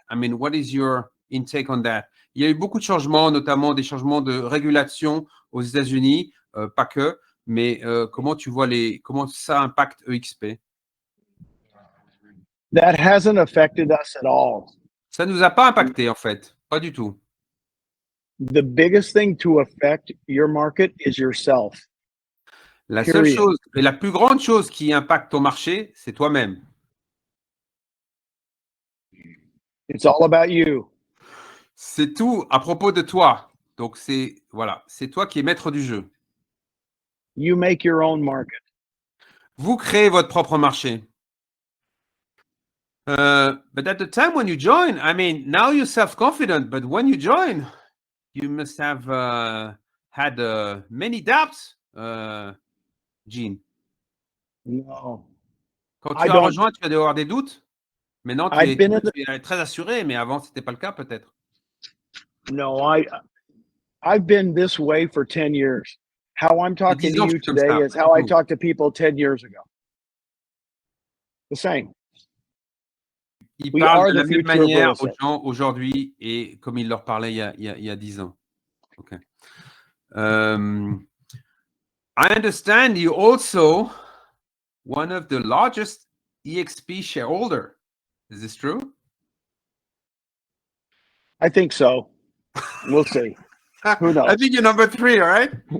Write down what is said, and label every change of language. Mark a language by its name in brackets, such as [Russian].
[English] I mean, what is your intake on that? [French] Il y a eu beaucoup de changements, notamment des changements de régulation aux États-Unis, pas que, mais comment tu vois comment ça impacte EXP? [English] That hasn't affected us at all. [French] Ça nous a pas impacté en fait, pas du tout. [English] The biggest thing to affect your market is yourself. [French] La seule chose et la plus grande chose qui impacte ton marché, c'est toi-même. [English] It's all about you. [French] C'est tout à propos de toi. Donc c'est toi qui es maître du jeu. [English] You make your own market. [French] Vous créez votre propre marché. [English] But at the time when you join, I mean, now you're self-confident, but when you join, you must have had many doubts, Jean. No. [French] Quand tu as rejoint, tu as dû avoir des doutes. Maintenant, tu es très assuré, mais avant, ce n'était pas le cas peut-être. [English] No, I've been this way for 10 years. How I'm talking to you today is how I talked to people 10 years ago. The same. [French] Il parle de la même manière aux gens aujourd'hui et comme il leur parlait il y a 10 ans. [English] Okay. I understand you also one of the largest EXP shareholder. Is this true? I think so. We'll see. Who knows? I think you're number 3, right?